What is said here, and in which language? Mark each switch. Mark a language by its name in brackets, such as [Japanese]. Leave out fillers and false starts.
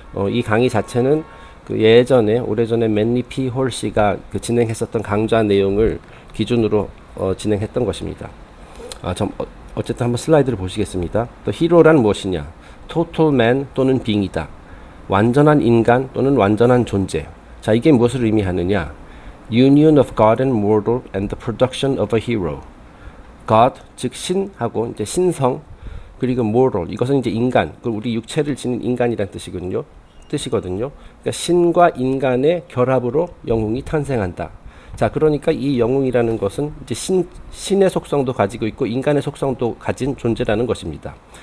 [Korean] 이 강의 자체는 그 오래전에 맨리 피 홀씨가 그 진행했었던 강좌 내용을 기준으로 진행했던 것입니다. 어쨌든 한번 슬라이드를 보시겠습니다. 또 히로란 무엇이냐? 토탈 맨 또는 빙이다. 완전한 인간 또는 완전한 존재. 자, 이게 무엇을 의미하느냐? [English] Union of God and mortal and the production of a hero. [Korean] God, 즉 신하고 이제 신성, 그리고 mortal, 이것은 이제 인간, 그 우리 육체를 지닌 인간이란 뜻이거든요. 그러니까 신과 인간의 결합으로 영웅이 탄생한다. 자, 그러니까 이 영웅이라는 것은 이제 신의 속성도 가지고 있고 인간의 속성도 가진 존재라는 것입니다.